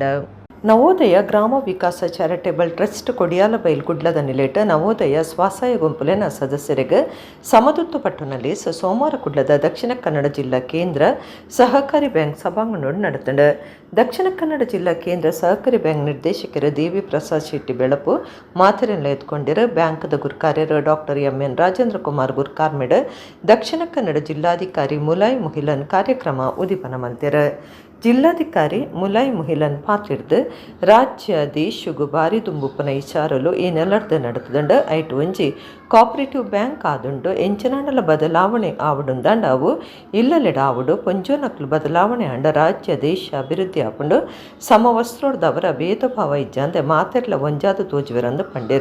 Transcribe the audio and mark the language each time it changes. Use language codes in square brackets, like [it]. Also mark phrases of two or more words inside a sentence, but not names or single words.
[tcy] ನವೋದಯ ಗ್ರಾಮ ವಿಕಾಸ ಚಾರಿಟೇಬಲ್ ಟ್ರಸ್ಟ್ ಕೊಡಿಯಾಲಬೈಲ್ ಗುಡ್ಲದ ನಿಲೇಟ ನವೋದಯ ಸ್ವಸಹಾಯ ಗುಂಪುಲಿನ ಸದಸ್ಯರಿಗೆ ಸಮದುತ್ತು ಪಟ್ಟಣದಲ್ಲಿ ಸೋಮವಾರ ಕುಡ್ಲದ ದಕ್ಷಿಣ ಕನ್ನಡ ಜಿಲ್ಲಾ ಕೇಂದ್ರ ಸಹಕಾರಿ ಬ್ಯಾಂಕ್ ಸಭಾಂಗಣೋಡು ನಡೆತಂಡ. ದಕ್ಷಿಣ ಕನ್ನಡ ಜಿಲ್ಲಾ ಕೇಂದ್ರ ಸಹಕಾರಿ ಬ್ಯಾಂಕ್ ನಿರ್ದೇಶಕರು ದೇವಿ ಪ್ರಸಾದ್ ಶೆಟ್ಟಿ ಬೆಳಪು ಮಾತರೆಲ್ಲ ಎತ್ಕೊಂಡಿರು ಬ್ಯಾಂಕ್ದ ಗುರ್ಕಾರ್ಯರು ಡಾಕ್ಟರ್ ಎಂ.ಎನ್. ರಾಜೇಂದ್ರ ಕುಮಾರ್ ಗುರ್ಕಾರ್ಮೆಡ್ ದಕ್ಷಿಣ ಕನ್ನಡ ಜಿಲ್ಲಾಧಿಕಾರಿ ಮುಲಾಯ್ ಮುಹಿಲನ್ ಕಾರ್ಯಕ್ರಮ ಉದಿಪನ ಮಂತಿರು. ಜಿಲ್ಲಾಧಿಕಾರಿ ಮುಲಾಯ್ ಮುಹಿಲನ್ ಪಾತಿರ್ದು ರಾಜ್ಯ ದೇಶಗೂ ಬಾರಿ ತುಂಬುಪ್ಪನ ವಿಚಾರಲು ಈ ನೆಲರ್ದು ನಡೆತದಂಡ ಐಟು ಒಂಜಿ [en] co-operative bank [tcy] ಆದುಂಡು ಎಂಚನಾಂಡಲ ಬದಲಾವಣೆ ಆವಡುಂದಾಂಡ ಅವು ಇಲ್ಲಲೆಡ ಆವಡು ಪೊಂಜೋನಕ್ಲು ಬದಲಾವಣೆ ಆಂಡ ರಾಜ್ಯ ದೇಶ ಅಭಿವೃದ್ಧಿ ಆಪುಂಡು ಸಮವಸ್ತ್ರೋಡ್ದವರ ಭೇದ ಭಾವ ಇಜ್ಜಂದೆ ಮಾತೆರ್ಲ ಒಂಜಾದು ತೋಜುವೆರಂದು ಪಂಡಿರ.